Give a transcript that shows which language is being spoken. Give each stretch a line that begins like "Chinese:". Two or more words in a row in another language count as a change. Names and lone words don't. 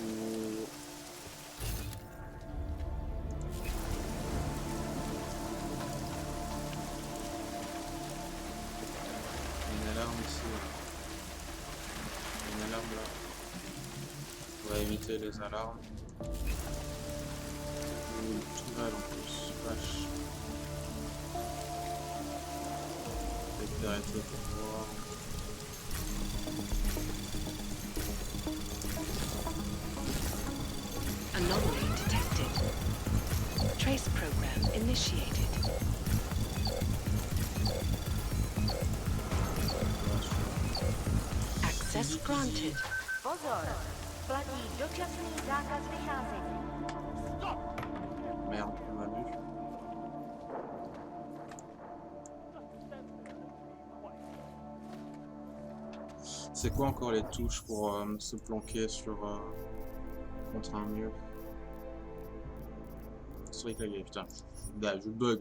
French: Il y a une alarme ici. Il y a une alarme là. On va éviter les alarmes. Une tourelle en plus. Vache. Je vais arrêter pour voir.
English: Anomaly detected. Trace program initiated. Access granted.
Czech: Pozor! Platí dočasný zákaz vycházení.
French: Merde, on m'a vu. C'est quoi encore les touches pour se planquer sur contre un mur? C'est vrai que là, putain, je bug.